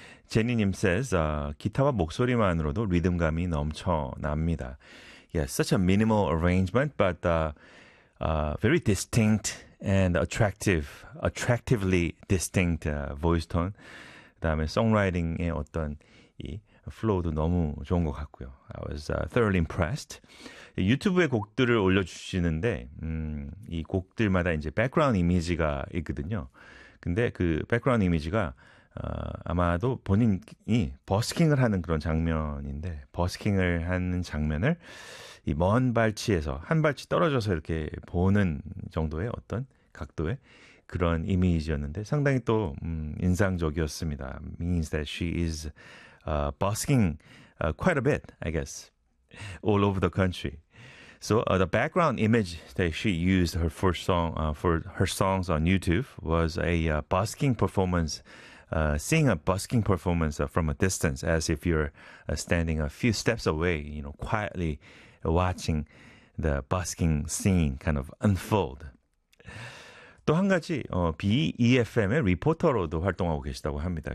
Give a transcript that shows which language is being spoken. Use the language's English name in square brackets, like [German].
[Korean] 제니님 [English] says [Korean] 기타와 목소리만으로도 리듬감이 넘쳐납니다. [English] Yeah, such a minimal arrangement, but very distinct and attractive, attractively distinct voice tone. [Korean] 그다음에 송라이팅의 어떤 이 플로우도 너무 좋은 것 같고요. [English] I was thoroughly impressed. [Korean] 유튜브에 곡들을 올려주시는데, 이 곡들마다 이제 백그라운드 이미지가 있거든요. 근데 그 백그라운드 이미지가 아마도 본인이 버스킹을 하는 그런 장면인데, 버스킹을 하는 장면을 이먼 발치에서 한 발치 떨어져서 이렇게 보는 정도의 어떤 각도의 그런 이미지였는데 상당히 또 인상적이었습니다. [English] Means that she is busking quite a bit, I guess, all over the country. So the background image that she used her first song for her songs on YouTube was a busking performance, seeing a busking performance from a distance, as if you're standing a few steps away, you know, quietly watching the busking scene kind of unfold. [Korean] 또 한 가지 BEFM의 리포터로도 활동하고 계시다고 합니다.